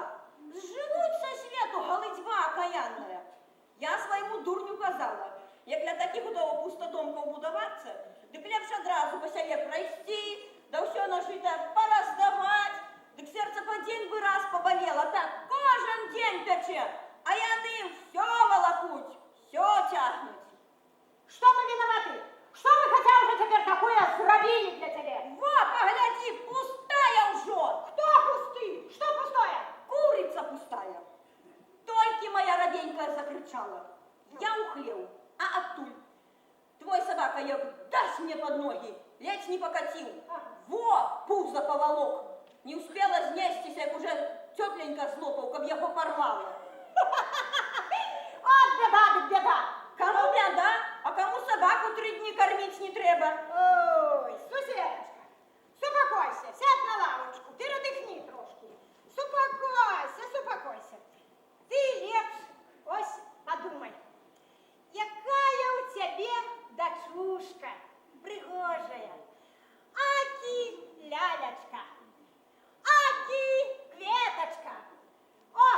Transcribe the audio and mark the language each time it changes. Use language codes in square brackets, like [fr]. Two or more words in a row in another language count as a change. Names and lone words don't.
[be] Зжывуць са свету галыцьба акаянная. Я свайму дурню казала, як для такіх удоў пустадомкаў будавацца, дык лепш адразу па сяле прайсці, да ўсё нажыта параздаваць, дык сердце па дзень бы раз поболело, [uk] так кожен день пяче, а яны все волокуть, все тягнуть. [ru] Что мы виноваты? Что мы хотя уже теперь такое зробили для тебя? Во, погляди, пустая уже. Кто пустый? Что пустое? Курица пустая. Только моя роденькая закричала. Я ухлел, а оттуль. Твой собака як даст мне под ноги, ледь не покатил. Во, пузо поволок. Не успела знестись, як уже тепленько злопал, каб яго порвала. От беда, беда. [uk] Кому беда, а кому собаку 3 дні кормить не треба. Ой, суседочка, супокойся, сядь на лавочку, передихни трошки. Супокойся. Ты лепш, ось подумай, якая у тебе дочушка пригожая. Аки лялечка, аки кветочка.